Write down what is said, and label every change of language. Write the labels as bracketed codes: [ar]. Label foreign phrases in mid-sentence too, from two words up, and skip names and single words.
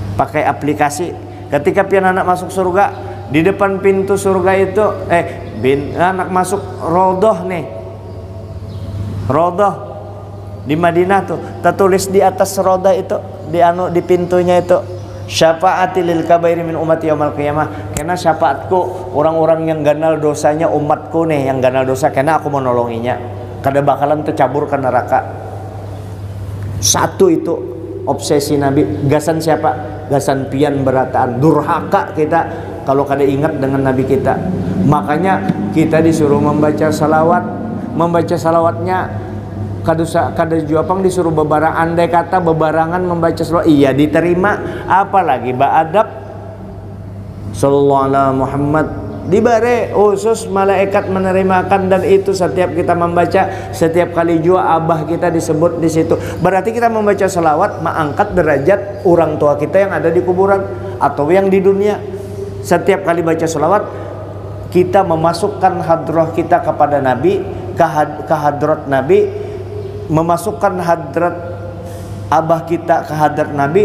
[bjn] Ketika pian anak masuk surga, Di depan pintu surga itu anak masuk rodoh nih. Rodoh di Madinah tuh tertulis di atas rodah itu di pintunya itu, [ar] شفاعتي للكبائر من أمتي يوم القيامة. [bjn] Karena syafaatku orang-orang yang ganal dosanya umatku nih, yang ganal dosa, karena aku menolonginya. Kada bakalan tercabur ke neraka. Satu itu obsesi Nabi. Gasan siapa? Gasan pian berataan. Durhaka kita kalau kada ingat dengan Nabi kita. Makanya kita disuruh membaca salawat. Membaca salawatnya kada juapang disuruh bebarang. Andai kata bebarangan membaca salawat, iya diterima. Apalagi ba'adab [ar] صلى الله عليه محمد [bjn] dibare khusus malaikat menerimakan. Dan itu setiap kita membaca, setiap kali jua abah kita disebut di situ. Berarti kita membaca salawat mengangkat derajat orang tua kita yang ada di kuburan atau yang di dunia. Setiap kali baca salawat kita memasukkan hadrah kita kepada Nabi, ke hadrat Nabi, memasukkan hadrat abah kita ke hadrat Nabi.